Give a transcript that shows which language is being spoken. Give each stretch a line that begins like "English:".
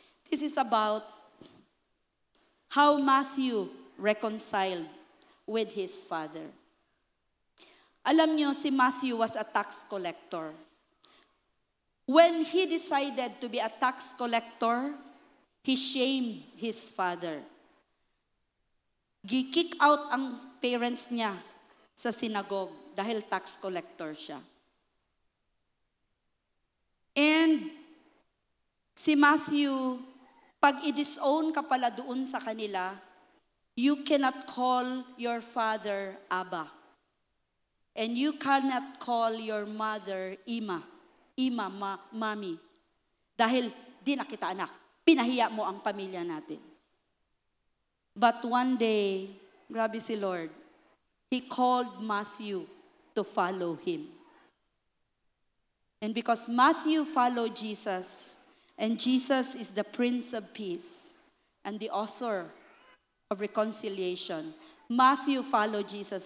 English: This is about how Matthew reconciled with his father.
Filipino: Alam nyo, si
English: Matthew was a tax collector. When he decided to be a tax collector, he shamed his father.
Filipino: Gi-kick out ang parents niya sa synagogue dahil tax collector siya. And si Matthew, pag i-disown ka pala doon sa kanila,
English: you cannot call your father Abba. And you cannot call your mother Ima, Mami.
Filipino: Dahil di na kita anak. Pinahiya mo ang pamilya natin.
English: But one day,
Filipino: grabe si Lord,
English: He called Matthew to follow Him. And because Matthew followed Jesus, and Jesus is the Prince of Peace and the author of reconciliation, Matthew followed Jesus.